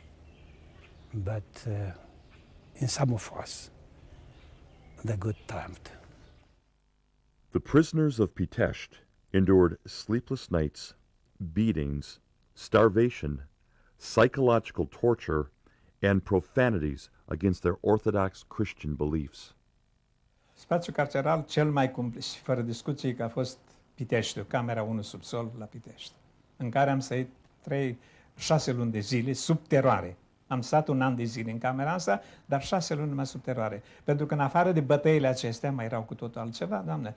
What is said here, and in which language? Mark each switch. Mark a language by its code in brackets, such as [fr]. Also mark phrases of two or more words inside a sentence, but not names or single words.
[en] But in some of us, the good triumphed. The prisoners of Pitești endured sleepless nights, beatings, starvation, psychological torture, and profanities against their Orthodox Christian beliefs. [ro] Spațiul carceral cel mai cumplit și fără discuție că a fost Piteștiul, camera 1 subsol la Pitești, în care am stat 6 luni de zile sub teroare. Am stat 1 an de zile în camera asta, dar 6 luni numai sub teroare. Pentru că în afară de bătăile acestea mai erau cu totul altceva, Doamne.